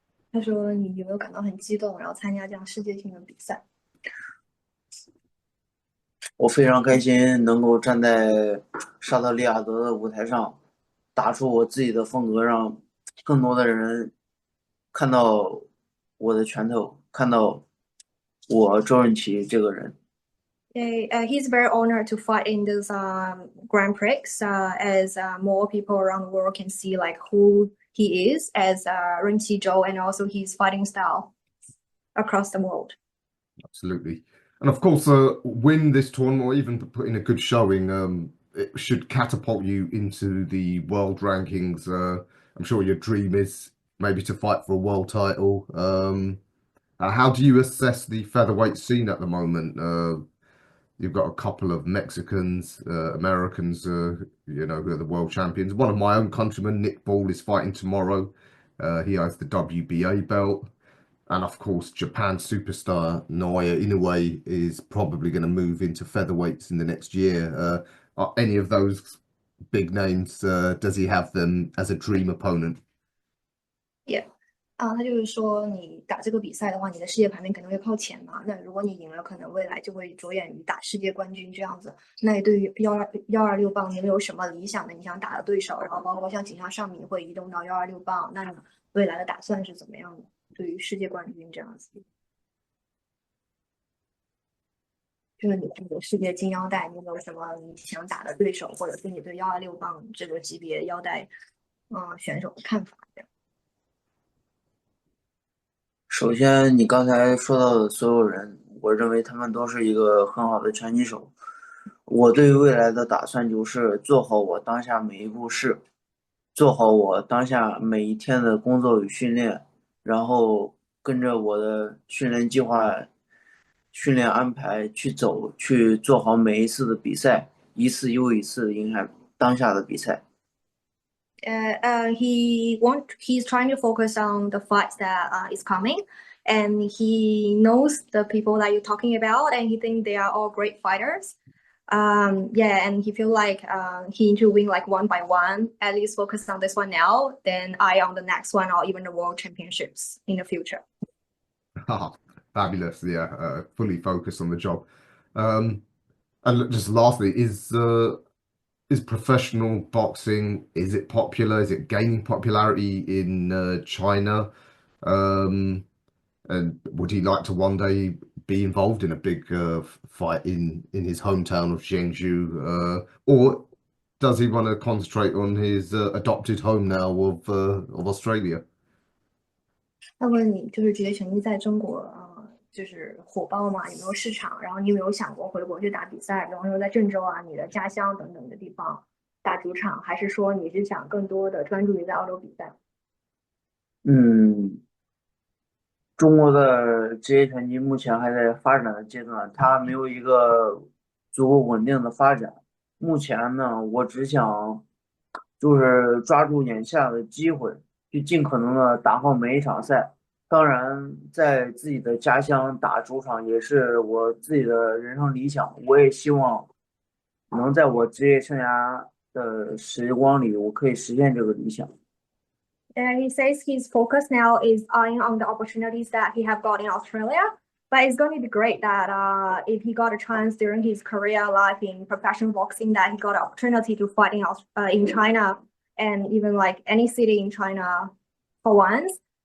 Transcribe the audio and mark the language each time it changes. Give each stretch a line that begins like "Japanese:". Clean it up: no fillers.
Chinese: 他说你有没有感到很激动，然后参加这样世界性的比赛？我非常开心能够站在沙特利雅得的舞台上，打出我自己的风格，让更多的人看到我的拳头，看到我周润齐这个人。
English: He's very honored to fight in this Grand Prix as more people around the world can see like who he is as Runqi Zhou and also his fighting style across the world. Absolutely. And of course, win this tournament or even put in a good showing, it should catapult you into the world rankings. I'm sure your dream is maybe to fight for a world title. How do you assess the featherweight scene at the moment? You've got a couple of Mexicans, Americans, you know, who are the world champions. One of my own countrymen, Nick Ball, is fighting tomorrow. He has the WBA belt. And of course, Japan superstar Naoya Inoue is probably going to move into featherweights in the next year. Are any of those big names, does he have them as a dream opponent? Yeah.
Chinese: 他就是说，你打这个比赛的话，你的世界排名肯定会靠前嘛。那如果你赢了，可能未来就会着眼于打世界冠军这样子。那你对于126磅，你有什么理想的你想打的对手？然后包括像锦标上面会移动到126磅，那你未来的打算是怎么样的？对于世界冠军这样子，就是你的世界金腰带，你有没有什么你想打的对手，或者是你对126磅这个级别腰带选手的看法？这样。首先，你刚才说到的所有人，我认为他们都是一个很好的拳击手。我对于未来的打算就是做好我当下每一步事，做好我当下每一天的工作与训练，然后跟着我的训练计划、训练安排去走，去做好每一次的比赛，一次又一次影响当下的比赛。
English: He's trying to focus on the fights that is coming, and he knows the people that you're talking about, and he thinks they are all great fighters. Yeah, and he feel like he need to win like one by one. At least focus on this one now, then eye on the next one or even the world championships in the future. Fabulous, yeah. Fully focused on the job. And look, just lastly, is professional boxing, is it popular? Is it gaining popularity in China? And would he like to one day be involved in a big fight in his hometown of Zhengzhou? Or does he want to concentrate on his adopted home now of Australia?
Chinese: 那问你，就是职业拳击在中国就是火爆吗？有没有市场？然后你有没有想过回国去打比赛？比方说在郑州啊，你的家乡等等的地方打主场，还是说你是想更多的专注于在澳洲比赛？嗯，中国的职业拳击目前还在发展的阶段，它没有一个足够稳定的发展。目前呢，我只想就是抓住眼下的机会，去尽可能的打好每一场赛。当然，在自己的家乡打主场也是我自己的人生理想。我也希望能在我职业生涯的时光里，我可以实现这个理想。
English: He says his focus now is eyeing on the opportunities that he have got in Australia. But it's going to be great that if he got a chance during his career life in professional boxing, that he got an opportunity to fight in China and even like any city in China for once.